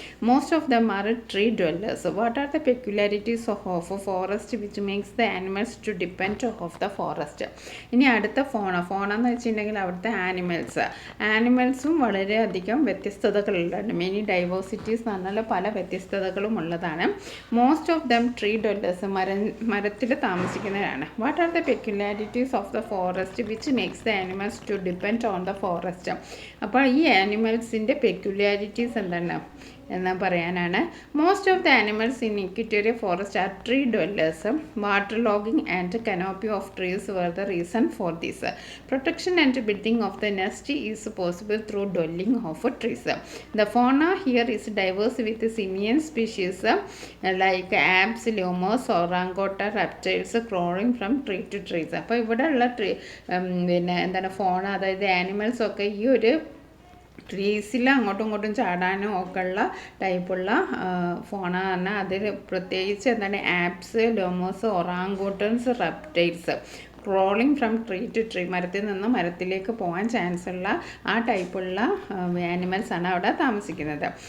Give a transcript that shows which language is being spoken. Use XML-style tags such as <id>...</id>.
<en>Most of them are tree dwellers. What are the peculiarities of forest which makes the animals to depend of the forest?</en> <ml>ഇനി അടുത്ത ഫോണ എന്ന് വെച്ചിട്ടുണ്ടെങ്കിൽ അവിടുത്തെ ആനിമൽസും വളരെയധികം വ്യത്യസ്തതകളുണ്ട്.</ml> <en>many diversities</en> <ml>എന്ന് പറഞ്ഞാൽ പല വ്യത്യസ്തതകളും ഉള്ളതാണ്.</ml> <en>most of them tree dwellers,</en> <ml>മരത്തിൽ താമസിക്കുന്നവരാണ്.</ml> <en>What are the peculiarities of the forest which makes the animals to depend on the forest?</en> <ml>അപ്പോൾ ഈ ആനിമൽസിൻ്റെ പെക്യുലാരിറ്റീസ് എന്താണ് എന്ന് പറയാനാണ്.</ml> <en>Most of the animals in equatorial forest are tree dwellers. Water logging and canopy of trees were the reason for this. Protection and building of the nest is possible through dwelling of trees. The fauna here is diverse with simian species like apes, lemurs, orangutan, reptiles crawling from tree to trees.</en> <ml>അപ്പോൾ ഇവിടെയുള്ള പിന്നെ എന്താണ് ഫോണ, അതായത് animals ഒക്കെ ഈ ഒരു ട്രീസിൽ അങ്ങോട്ടും ഇങ്ങോട്ടും ചാടാനും ഒക്കെ ഉള്ള ടൈപ്പുള്ള ഫോണ പറഞ്ഞാൽ അതിൽ പ്രത്യേകിച്ച് എന്താണ്</ml> <en>apes, lemurs, orangutans, reptiles crawling from tree to tree,</en> <ml>മരത്തിൽ നിന്ന് മരത്തിലേക്ക് പോകാൻ ചാൻസ് ഉള്ള ആ ടൈപ്പുള്ള ആനിമൽസാണ് അവിടെ താമസിക്കുന്നത്.</ml>